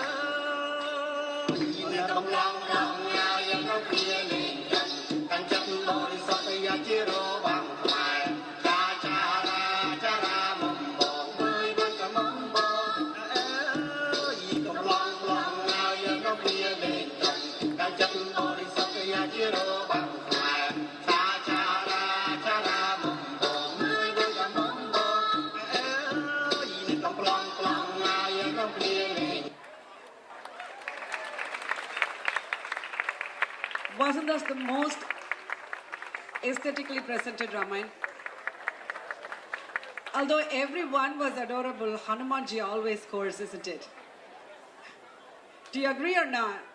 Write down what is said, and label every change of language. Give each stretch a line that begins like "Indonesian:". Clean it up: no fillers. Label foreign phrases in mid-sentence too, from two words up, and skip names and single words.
Khmer: យកំឡងខ្លងងាយនៅពីលេងកាន់ចិត្តបរិសុទ្ធយាជារបាំខ្មែរកាចារាចារាមុំបងមើលដូចកមុំបងអើយកំឡងខ្លងងាយនៅពីលេងកាន់ចិត្តបរិសុទ្ធយាជារបាំខ្មែរកាចារាចារាមុំបងមើលដូចកមុំបងអើយកំឡងខ្លងងាយនៅពីលេង
English: Wasn't that the most aesthetically presented Ramayana? Although everyone was adorable, Hanumanji always scores, isn't it? Do you agree or not?